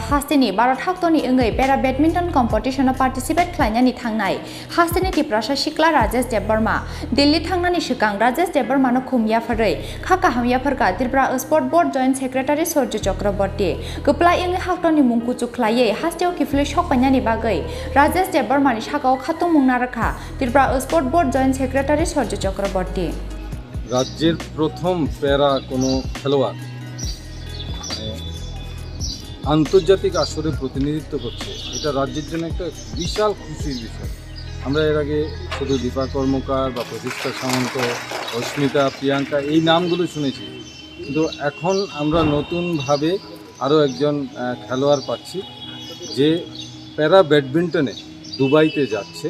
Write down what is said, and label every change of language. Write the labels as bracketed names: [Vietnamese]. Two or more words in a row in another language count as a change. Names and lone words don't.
[Kok Borok] Hakotorni Bharat Hakotorni wngwi [English] para badminton competition participate [Kok Borok] Khlainai Thangnai Hakotorni Tripura SiklaRajesh Debarma Delhi Thangnani Sikang Rajesh Debarma no khumya pharei kha kahamya pharka Tripura Sport Board Joint Secretary Sorju Chakraborty Kuplai wngwi Hakotorni mungku chuklaiye hasteo kifle shokpainani bagai Rajesh Debarma ni sakao khatung mungna rakha Tripura Sport Board Joint Secretary Sorju চক্রবর্তী [Bangla] রাজ্যের প্রথম প্যারা কোনো খেলোয়াড় আন্তর্জাতিক আসরে প্রতিনিধিত্ব করছে এটা রাজ্যের জন্য একটা বিশাল খুশির বিষয়। আমরা এর আগে শুধু দীপা কর্মকার বা প্রতিষ্ঠা সামন্ত অস্মিতা প্রিয়াঙ্কা এই নামগুলো শুনেছি, কিন্তু এখন আমরা নতুনভাবে আরও একজন খেলোয়াড় পাচ্ছি যে [English] para badminton [Bangla] দুবাইতে যাচ্ছে।